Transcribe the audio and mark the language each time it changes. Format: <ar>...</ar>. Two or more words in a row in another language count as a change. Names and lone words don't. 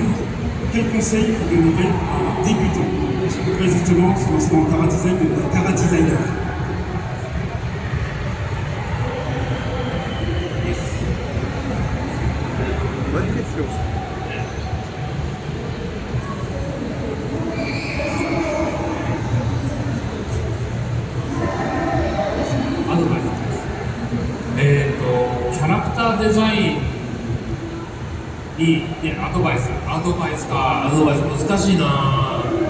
<fr>Quel conseil vous donnerez à un débutant qui voudrait justement se lancer dans le Cara Design de Cara Designer? Bonne question.</fr> <ja>アドバイス。キャラクターデザインに、アドバイス難しいな。</ja>